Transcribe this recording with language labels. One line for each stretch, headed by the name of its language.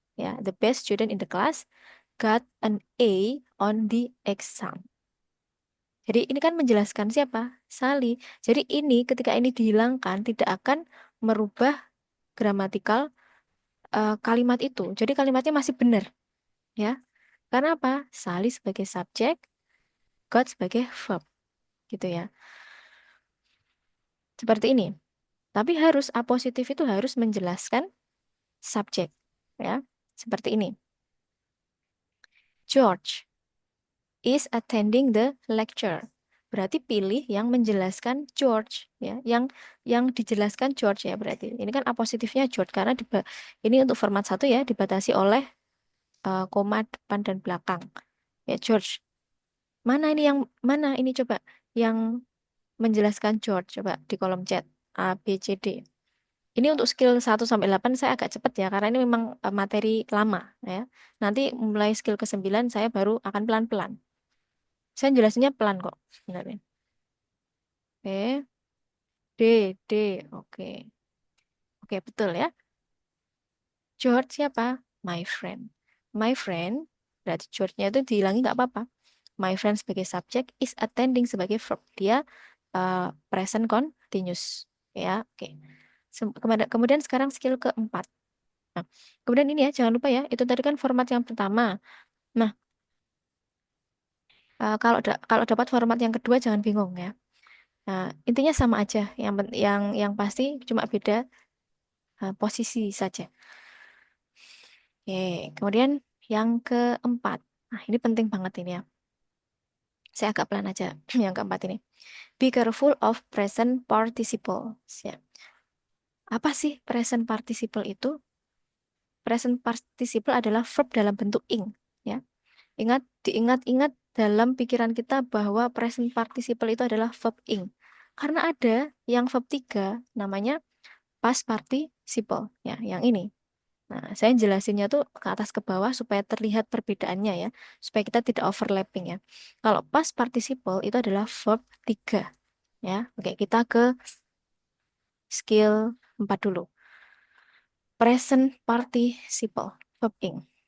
English: Ya, the best student in the class got an A on the exam.
Indonesian: Jadi ini kan menjelaskan siapa? Sally. Jadi ini ketika ini dihilangkan tidak akan merubah gramatikal kalimat itu. Jadi kalimatnya masih benar, ya. Karena apa? Sally sebagai subjek, got sebagai verb, gitu ya. Seperti ini. Tapi harus apositif itu harus menjelaskan subjek, ya. Seperti ini.
English: George is attending the lecture.
Indonesian: berarti pilih yang menjelaskan George ya, yang dijelaskan George ya berarti. Ini kan apositifnya George karena ini untuk format satu ya dibatasi oleh koma depan dan belakang. Ya George. Mana ini yang mana ini coba yang menjelaskan George coba di kolom chat A B C D. Ini untuk skill 1 sampai 8 saya agak cepat ya karena ini memang materi lama ya. Nanti mulai skill ke 9 saya baru akan pelan-pelan. Saya jelasinnya pelan kok sebenarnya. Oke, D, D. Oke. Oke, betul ya. George siapa?
English: My friend.
Indonesian: My friend, berarti George-nya itu dihilangi nggak apa-apa. My friend sebagai subjek is attending sebagai verb. Dia present continuous. Ya, oke. Kemudian sekarang skill keempat. Nah, kemudian ini ya, jangan lupa ya, itu tadi kan format yang pertama. Nah, kalau dapat format yang kedua jangan bingung ya. Nah, intinya sama aja. Yang pasti cuma beda posisi saja. Oke, kemudian yang keempat. Nah, ini penting banget ini ya. Saya agak pelan aja yang keempat ini.
English: Be careful of present participle.
Indonesian: Ya. Apa sih present participle itu? Present participle adalah verb dalam bentuk ing. Ya. Diingat-ingat dalam pikiran kita bahwa present participle itu adalah verb ing. Karena ada yang verb 3 namanya past participle. Ya, yang ini. Nah, saya jelasinnya tuh ke atas ke bawah supaya terlihat perbedaannya ya, supaya kita tidak overlapping ya. Kalau past participle itu adalah verb 3 ya. Oke, kita ke skill 4 dulu. Present participle, verb ing.